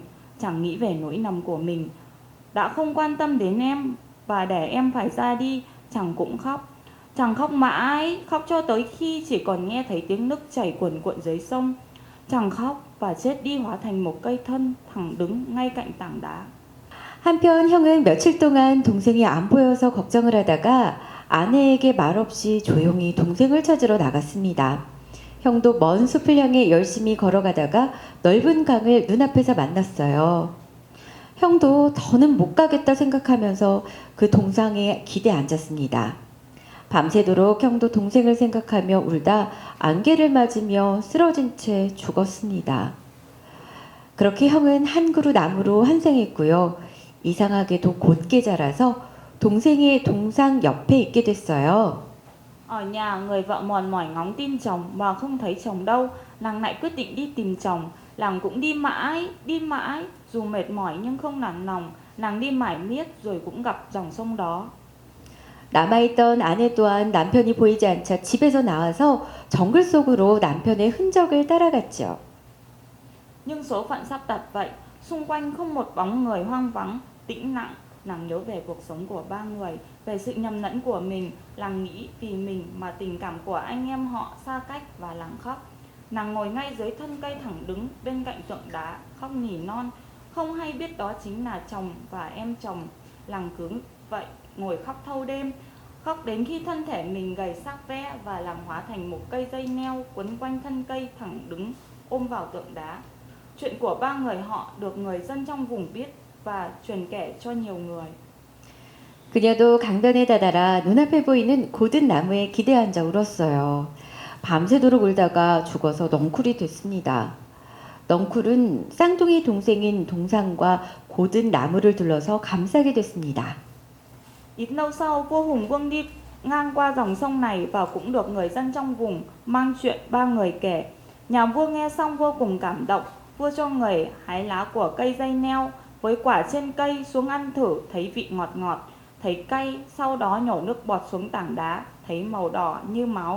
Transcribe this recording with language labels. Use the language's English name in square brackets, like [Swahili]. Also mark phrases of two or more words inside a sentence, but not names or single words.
[Vietnamese] Chàng nghĩ về nỗi lầm của mình, đã không quan tâm đến em và để em phải ra đi. Chàng cũng khóc. Chàng khóc mãi, khóc cho tới khi chỉ còn nghe thấy tiếng nước chảy cuồn cuộn dưới sông. Chàng khóc và chết đi hóa thành một cây thân thẳng đứng ngay cạnh tảng đá. [Korean] 한편 형은 며칠 동안 동생이 안 보여서 걱정을 하다가 아내에게 말없이 조용히 동생을 찾으러 나갔습니다. 형도 먼 숲을 향해 열심히 걸어가다가 넓은 강을 눈앞에서 만났어요. 형도 더는 못 가겠다 생각하면서 그 동상에 기대 앉았습니다. 밤새도록 형도 동생을 생각하며 울다 안개를 맞으며 쓰러진 채 죽었습니다. 그렇게 형은 한 그루 나무로 환생했고요. 이상하게도 곧게 자라서 동생의 동상 옆에 있게 됐어요. [Vietnamese] Ở nhà người vợ mòn mỏi ngóng tin chồng mà không thấy chồng đâu. Nàng lại quyết định đi tìm chồng. Nàng cũng đi mãi, dù mệt mỏi nhưng không nản lòng. Nàng đi mãi miết rồi cũng gặp dòng sông đó. [Korean] 남아있던 아내 또한 남편이 보이지 않자 집에서 나와서 정글 속으로 남편의 흔적을 따라갔죠. [Vietnamese] Nhưng số phận sắp đặt vậy, xung quanh không một bóng người, hoang vắng, tĩnh lặng. Nàng nhớ về cuộc sống của ba người, về sự nhầm lẫn của mình. Nàng nghĩ vì mình mà tình cảm của anh em họ xa cách và làng khóc. Nàng ngồi ngay dưới thân cây thẳng đứng bên cạnh tượng đá, khóc nỉ non, không hay biết đó chính là chồng và em chồng. Nàng cứ vậy ngồi khóc thâu đêm, khóc đến khi thân thể mình gầy xác ve và nàng hóa thành một cây dây neo quấn quanh thân cây thẳng đứng ôm vào tượng đá. Chuyện của ba người họ được người dân trong vùng biết và truyền kể cho nhiều người. [Korean] 그녀도 강변에 다다라 눈앞에 보이는 고든 나무에 기대 앉아 울었어요. 밤새도록 울다가 죽어서 넝쿨이 됐습니다. 넝쿨은 쌍둥이 동생인 동상과 고든 나무를 둘러서 감싸게 됐습니다. [Vietnamese] Ít lâu sau, vua Hùng Vương đi ngang qua dòng sông này và cũng được người dân trong vùng mang chuyện ba người kể. Nhà vua nghe xong vô cùng cảm động. Vua cho người hái lá của cây dây neo với quả trên cây xuống ăn thử, thấy vị ngọt ngọt, thấy cay, sau đó nhổ nước bọt xuống tảng đá, thấy màu đỏ như máu.